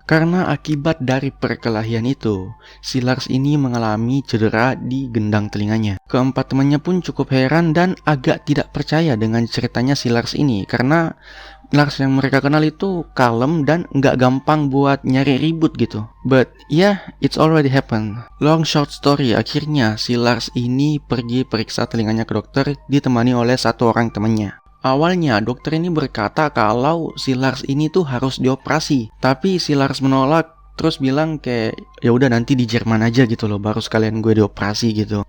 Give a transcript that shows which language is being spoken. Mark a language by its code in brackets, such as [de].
[id] Karena akibat dari perkelahian itu, si Lars ini mengalami cedera di gendang telinganya. Keempat temannya pun cukup heran dan agak tidak percaya dengan ceritanya si Lars ini, karena Lars yang mereka kenal itu kalem dan nggak gampang buat nyari ribut gitu. [en] But yeah, it's already happened. Long short story, [id] akhirnya si Lars ini pergi periksa telinganya ke dokter, ditemani oleh satu orang temannya. Awalnya dokter ini berkata kalau si Lars ini tuh harus dioperasi, tapi si Lars menolak. Terus bilang kayak ya udah nanti di Jerman aja gitu loh, baru sekalian gue dioperasi gitu.